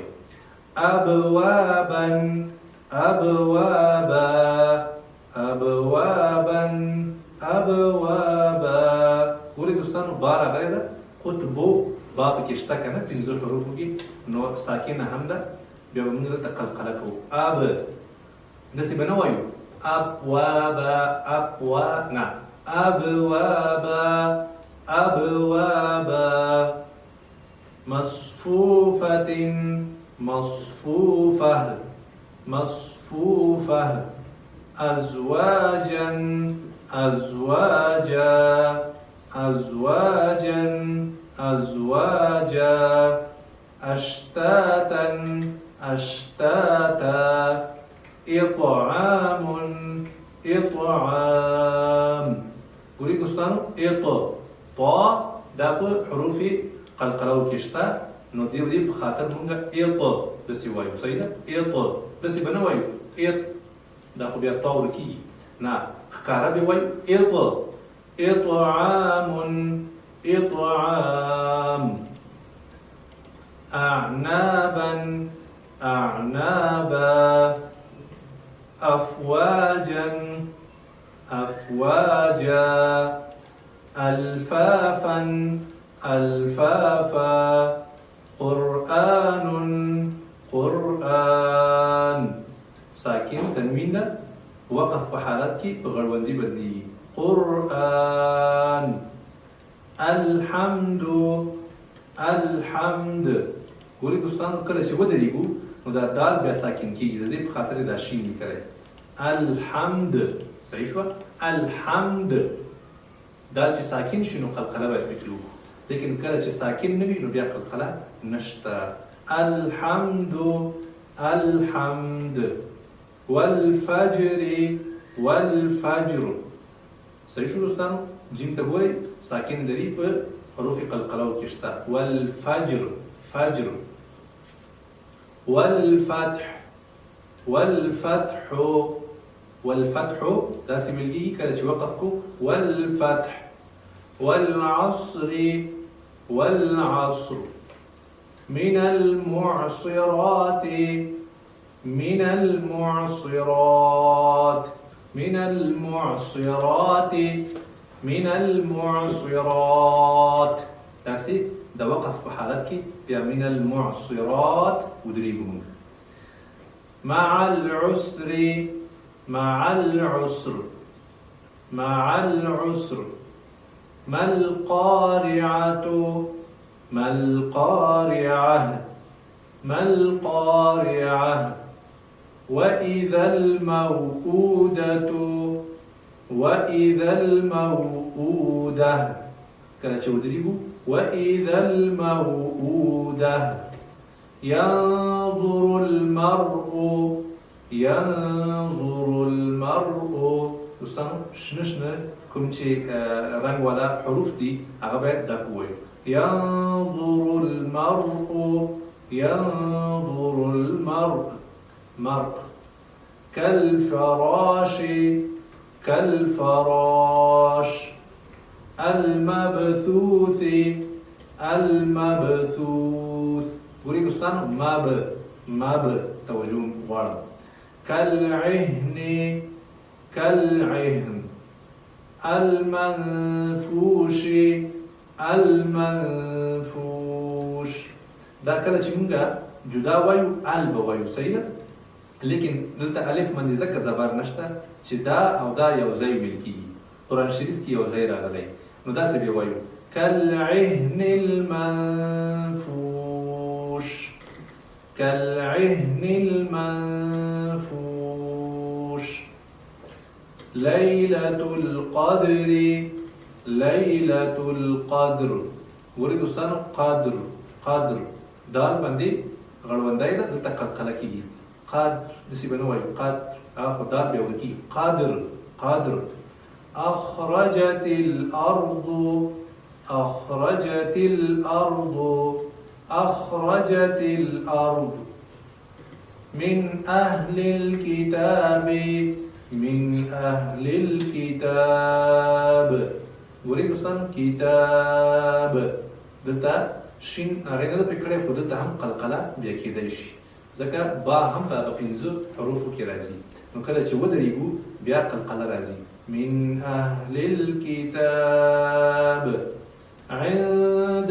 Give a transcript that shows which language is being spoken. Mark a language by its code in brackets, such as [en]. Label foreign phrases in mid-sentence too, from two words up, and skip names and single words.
[ar] أبوابا أبوابا أبوابا أبوابا. [ps] ګورئ دوستانو با راغلی ده. قطبو با پکې شته که نه پنځو حروفو کې، نو ساکنه هم ده. بیا به موږ دلته قلقله کوو. اب داسې به نه وایو [ar] ابوابا ابوا [ps] نه. [ar] أبوابا أبوابا مصفوفة مصفوفة مصفوفة أزواجا أزواجا أزواجا أزواجا أشتاتا أشتاتا إطعام إطعام. [ps] ګورئ دوستانو طا دا په حروف قلقلو کې شته، نو دې په خاطر مونږ داسې وایو. صحیح ده. داسې به نه وایو دا خو بیا تا ورکېږي، نه ښکاره به وایو [ar] إطعام إطعام. أعنابا أعنابا أفواجا أفواجا ألفافا ألفافا قرآن قرآن. [ps] ساکن تنوین ده، وقف په حالت کې په غړوندي بدلیږي. [ar] قرآن. الحمد الحمد. [ps] ګورئ دوستانو کله چې ودرېږو نو دا دال بیا ساکن کېږي، د دې په خاطر دا شین لیکلی. الحمد صحیح شوه. الحمد دال چې ساکن شي نو قلقله باید پکې وکړو، لیکن کله چې ساکن نه وي نو بیا قلقله نشته. [ar] الحمد الحمد. والفجر والفجر. [ps] صحیح شو دوستانو. جیم ته ګورئ ساکن لري په حروف قلقلو کې شته. [ar] والفجر فجر. والفتح والفتح والفتح [ps] داسې ویل کېږي کله چې وقف کو. [ar] والفتح. والعصر والعصر. من المعصرات من المعصرات من المعصرات من المعصرات. [ps] داسې د وقف په حالت کې بیا [ar] من المعصرات [ps] ودرېږو. [ar] مع العسر مع العسر مع العسر. ما القارعة ما القارعة ما القارعة. وإذا الموءودة وإذا الموءودة. [ps] کله چې ودرېږو [ar] وإذا الموءودة. ينظر المرء ينظر المرء. [ps] دوستانو شنه شنه کوم چې رنګ والا حروف دي هغه باید ډک ووایو. [ar] ينظر المرء ينظر المرء مرء. كالفراش كالفراش. المبثوث المبثوث. [ps] ګورئ دوستانو مب توجه غواړم. [ar] كالعهن كالعهن. المنفوش المنفوش. [ps] دا کله چې مونږ جدا وایو ال به وایو. صحیح ده. لیکن دلته الف باندې ځکه زبر نشته چې دا او دا یو ځای ویل کېږي. قرآن شریف کې یو ځای راغلی، نو داسې به وایو [ar] كالعهن المنفوش كالعهن المنفوش. ليلة القدر ليلة القدر [ps] ګورئ دوستانو [ar] قدر قدر [ps] دال باندې غړوندای ده دلته قلقله کېږي قدر داسې به نه وایو قدر خو دال بیا ورکېږي [ar] قدر قدر أخرجت الأرض أخرجت الأرض أخرجت الأرض من أهل الكتاب من أهل الكتاب [ps] ګورئ دوستان کتاب دلته شین هغې نه ده پرې کړی خو دلته هم قلقله بیا کېدی شي ځکه با هم په هغه 5 حروفو کې راځي نو کله چې ودرېږو بیا قلقله راځي [ar] من أهل الكتاب عند